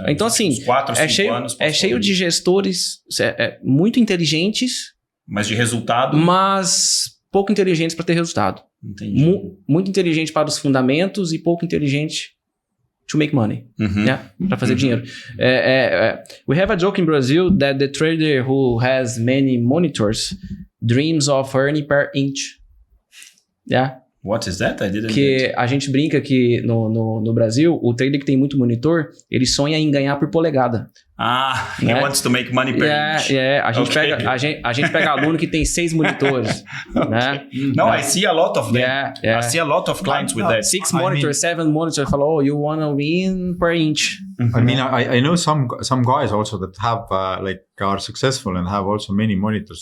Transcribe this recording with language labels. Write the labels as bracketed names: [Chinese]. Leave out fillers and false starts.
[Portuguese] Então, assim, 4, 5 anos. É cheio de gestores muito inteligentes. Mas de resultado? Mas pouco inteligentes para ter resultado. Entendi. Muito inteligente para os fundamentos e pouco inteligente [English] to make money, [Portuguese] né? Para fazer dinheiro. [English] We have a joke in Brazil that the trader who has many monitors dreams of earning per inch. Yeah. What is that? I didn't [Portuguese] Que a gente brinca que no Brasil, o trader que tem muito monitor, ele sonha em ganhar por polegada. [English] He wants to make money per inch. [Portuguese] A gente pega aluno que tem 6 monitores. Né? [English] No, I see a lot of them. I see a lot of clients with that. 6 monitors, 7 monitors. Fala, you want to win per inch. I mean, I know some guys also that have are successful and have also many monitors.